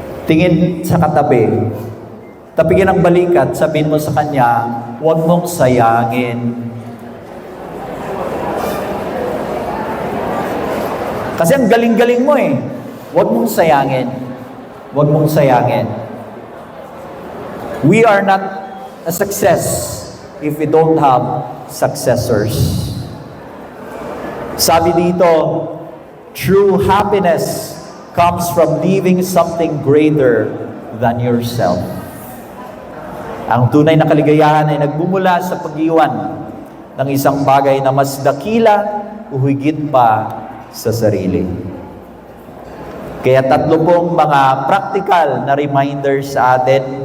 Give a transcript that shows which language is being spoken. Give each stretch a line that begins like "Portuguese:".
Filipino: Tingin sa katabi, tapigin ang balikat, sabihin mo sa kanya, huwag mong sayangin. Kasi ang galing-galing mo eh. Huwag mong sayangin. Huwag mong sayangin.
English: We are not a success if we don't have successors.
Filipino: Sabi dito,
English: true happiness comes from leaving something greater than yourself.
Filipino: Ang tunay na kaligayahan ay nagbumula sa pag-iwan ng isang bagay na mas dakila o higit pa sa sarili. Kaya 3 pong mga practical na reminders sa atin.